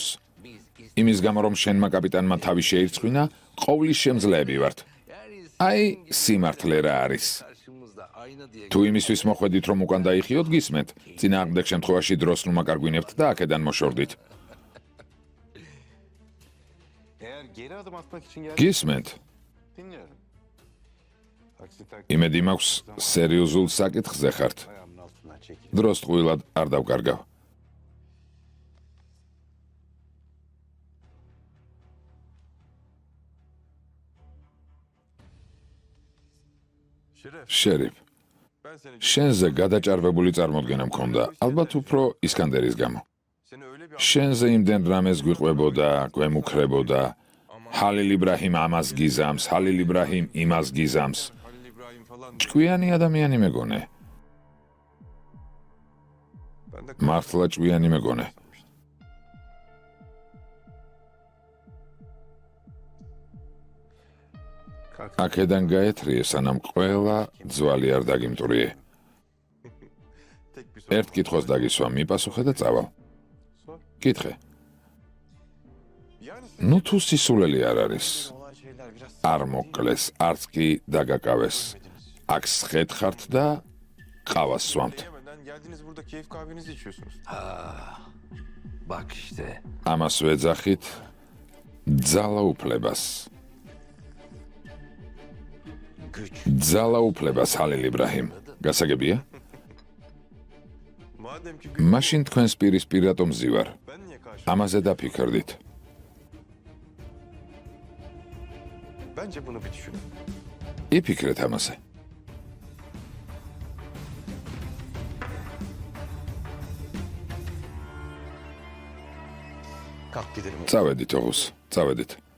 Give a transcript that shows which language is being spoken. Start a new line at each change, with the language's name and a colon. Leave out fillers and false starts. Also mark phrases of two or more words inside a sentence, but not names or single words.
Georgian: იმის გამო რომ შენმა კაპიტანმა თავი შეირწყვინა, ყოვლის შემძლეები ვართ. აი, სიმართლე რა არის. თუ იმისთვის მოხვედით რომ უკან დაიხიოთ, გისმენთ. წინააღმდეგ შემთხვევაში დროს ნუ მაკარგვინებთ და აქედან მოშორდით.
Turkish: Eğer geri adım atmak için gel.
Georgian: გისმენთ.
Turkish: Dinliyorum. Aksi takdirde
Georgian: იმედი მაქვს, სერიოზულ საკითხზე ხართ.
Turkish: ayağımın altından çekil.
Georgian: დროს ტყუილად არ დავკარგავ.
Turkish: Şeref,
Georgian: შერიფ,
Turkish: ben seni
Georgian: შენზე გადაჭარბებული წარმოდგენა მქონდა, ალბათ უფრო ისკანდერის გამო.
Turkish: seni öyle bir
Georgian: შენზე იმდენ რამეს გვიყვებოდა, გვემუქრებოდა. ჰალილ იბრაჰიმ ამას გიზამს, ჰალილ იბრაჰიმ იმას გიზამს.
Turkish: Halil İbrahim falan.
Georgian: ჭკვიანი ადამიანი მეგონე.
Turkish: Ben de
Georgian: მართლა ჭკვიანი მეგონე.
Turkish: kalk.
Georgian: აქედან გაეთრიე, სანამ ყველა ძვალი არ დაგიმტვრიე.
Turkish: Tek bir soru.
Georgian: ერთ კითხვას დაგისვა, მიპასუხე და წავალ.
Turkish: Sor.
Georgian: კითხე.
Turkish: Yani
Georgian: ნუ თუ სისულელი არ არის,
Turkish: olan şeyler biraz
Georgian: არ მოკლეს, არც კი დაგაკავეს. აქ სხეთ ხართ და ყავას სვამთ.
Turkish: yemeden geldiniz burada keyif kahvenizi içiyorsunuz. Bak işte.
Georgian: ამას ვეძახით ძალაუფლებას.
Turkish: Güç.
Georgian: ძალაუფლებას ჰალილ იბრაჰიმ. გასაგებია?
Turkish: Madem ki
Georgian: მაშინ თქვენს პირისპირ რატომ ზივარ?
Turkish: ben niye karşı?
Georgian: ამაზე დაფიქრდით.
Turkish: Bence bunu bir düşünün.
Georgian: იფიქრეთ ამაზე.
Turkish: Kalk gidelim.
Georgian: წავედით ოღუს, წავედით.